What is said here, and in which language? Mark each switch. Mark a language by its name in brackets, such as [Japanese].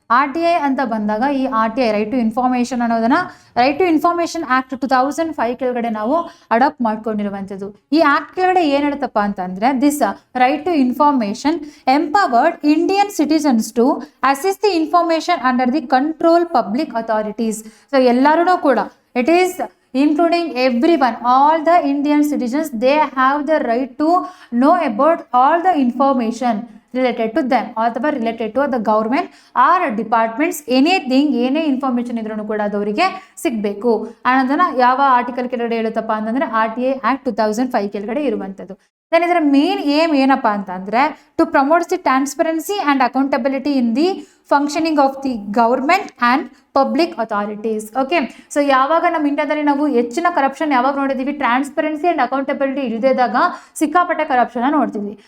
[Kannada] RTI ಅಂತ ಬಂದಾಗ ಈ RTI ರೈಟ್ ಟು ಇನ್ಫಾರ್ಮೇಷನ್ ಅನ್ನೋದನ್ನ ರೈಟ್ ಟು ಇನ್ಫಾರ್ಮೇಷನ್ ಆಕ್ಟ್ 2005 ಕೆಳಗಡೆ ನಾವು ಅಡಾಪ್ಟ್ ಮಾಡ್ಕೊಂಡಿರುವಂಥದ್ದು. ಈ ಆಕ್ಟ್ ಕೆಳಗಡೆ ಏನು ಹೇಳುತ್ತಪ್ಪ ಅಂತಂದ್ರೆ, [English] This right to information empowered Indian citizens to assist the information under the control public authorities. [Kannada] So ಎಲ್ಲರೂ ಕೂಡ [English] it is including everyone, all the Indian citizens, they have the right to know about all the information related to them [Kannada] ಅಥವಾ [English] related to the government or departments, anything, [Kannada] ಏನೇ information ಇದ್ರೂ ಕೂಡ ಅದು ಅವರಿಗೆ ಸಿಗಬೇಕು ಅನ್ನೋದನ್ನ ಯಾವ ಆರ್ಟಿಕಲ್ ಕೆಳಗಡೆ ಹೇಳುತ್ತಪ್ಪ ಅಂತಂದ್ರೆ RTI ಆಕ್ಟ್ 2005 ಕೆಳಗಡೆ ಇರುವಂಥದ್ದು. [English] then [Kannada] ಇದರ ಮೇನ್ ಏಮ್ ಏನಪ್ಪಾ ಅಂತಂದ್ರೆ [English] To promotes the transparency and accountability in the functioning of the government and public authorities. [Kannada] Okay, so ಯಾವಾಗ ನಮ್ಮ ಇಂಡಿಯಾದಲ್ಲಿ ನಾವು ಹೆಚ್ಚಿನ ಕರಪ್ಷನ್ ಯಾವಾಗ ನೋಡಿದ್ದೀವಿ, ಟ್ರಾನ್ಸ್ಪರೆನ್ಸಿ ಆ್ಯಂಡ್ ಅಕೌಂಟಬಿಲಿಟಿ ಇಲ್ಲದಿದ್ದಾಗ ಸಿಕ್ಕಾಪಟ್ಟೆ ಕರಪ್ಷನ್ನ ನೋಡ್ತೀವಿ.